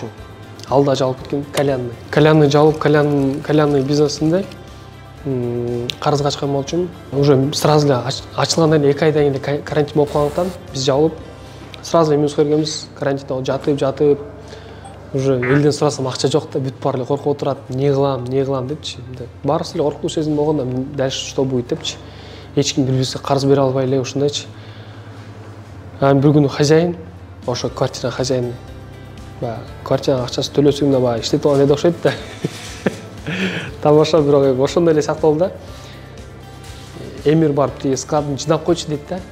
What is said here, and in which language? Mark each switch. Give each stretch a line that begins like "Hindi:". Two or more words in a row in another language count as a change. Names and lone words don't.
Kyrgyz: Алда жабылып кеткен кальянный. Кальянный жабылып, кальянный бизнесинде карызга ачкан болчумун. Уже сразу эле ачылгандан 2 айдан кийин эле карантин болуп калгандыктан биз жабылып, сразу эле минус көргөнбүз. Карантинде жатып, уже элден сурасам акча жок да, бүт баары эле коркуп отурат. Не кылам депчи. Баарыбыз эле коркунуч сезим болгондо,
Russian: дальше что будет
Kyrgyz: депчи. Эч ким бири-бирибизге карыз бере албай эле ушундайчы. Анан бир күнү хозяин, ошо квартиранын хозяины, квартиранын акчасын төлөсөң да иштетип алган эле окшойт да. Тамаша, бирок ошондой эле сакталды да. Эмир барып тиги складын жинап койчу дейт да.